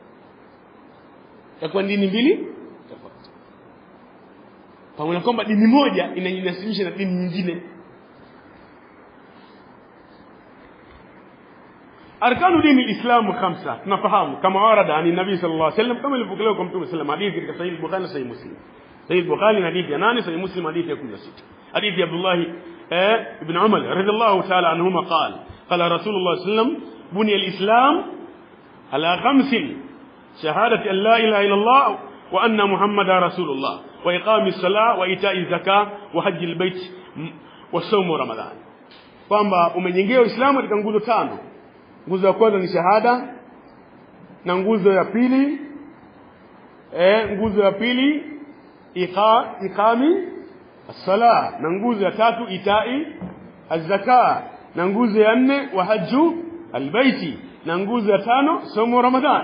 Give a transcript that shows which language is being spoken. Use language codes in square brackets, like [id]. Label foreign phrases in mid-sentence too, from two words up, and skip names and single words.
[sw] Kwa dini mbili tofauti, pamoja kwamba dini moja inajinasibisha na dini nyingine. [ar] أركان دين الإسلام [sw] 5, tunafahamu kama [ar] ورد عن النبي صلى الله عليه وسلم, [sw] kama ilivyopokewa kwa Mtume [ar] صلى الله عليه وسلم, [sw] hadithi katika Sahih Bukhari na Sahih Muslim. Sahih Bukhari na hadithi ya 8, Sahih Muslim hadithi ya 16. Hadithi ya Abdullah ibn Umar [ar] رضي الله تعالى عنهما قال قال رسول الله صلى الله عليه وسلم بني الإسلام على 5 شهادة أن لا إله إلا الله وأن محمدا رسول الله وإقام الصلاة وإيتاء الزكاة وحج البيت وصوم رمضان. [sw] Kwamba umejengewa Uislamu katika nguzo 5. Nguzo ya kwanza ni shahada, na nguzo ya pili [ar] إقام الصلاة, [sw] na nguzo ya 3 [ar] إيتاء الزكاة, [sw] na nguzo ya 4 [ar] وحج البيت, [sw] na nguzo ya 5 [ar] صوم رمضان.